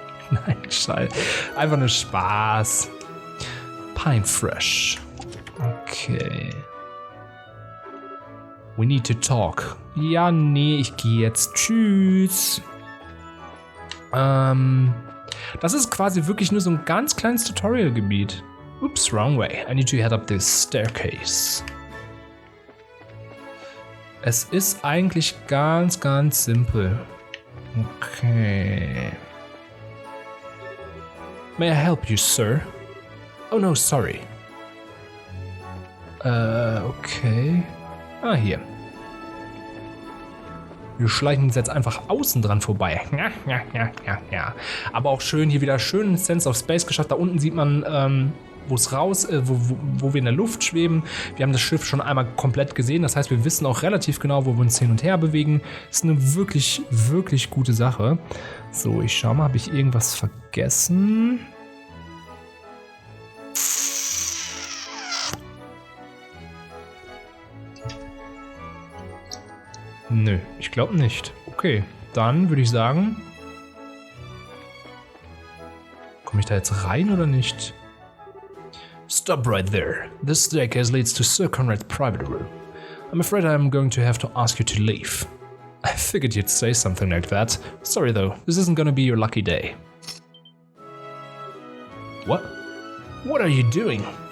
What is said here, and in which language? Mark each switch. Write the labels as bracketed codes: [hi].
[de] Nein, Scheiße. Einfach nur Spaß. Pine Fresh. Okay. [en] We need to talk. [de] Ja, nee, ich gehe jetzt. Tschüss. Das ist quasi wirklich nur so ein ganz kleines Tutorial-Gebiet. [en] Oops, wrong way. I need to head up this staircase. [de] Es ist eigentlich ganz, ganz simpel. Okay. [en] May I help you, sir? Oh no, sorry. Okay. [de] Ah, hier. Wir schleichen uns jetzt einfach außen dran vorbei. Ja. Aber auch schön, hier wieder schön Sense of Space geschafft. Da unten sieht man, wo wir in der Luft schweben. Wir haben das Schiff schon einmal komplett gesehen. Das heißt, wir wissen auch relativ genau, wo wir uns hin und her bewegen. Das ist eine wirklich, wirklich gute Sache. So, ich schau mal, habe ich irgendwas vergessen? Nö, ich glaube nicht. Okay, dann würde ich sagen, komme ich da jetzt rein oder nicht? [en] Stop right there. This staircase leads to Sir Conrad's private room. I'm afraid I'm going to have to ask you to leave. I figured you'd say something like that. Sorry though, this isn't gonna be your lucky day. What? What are you doing?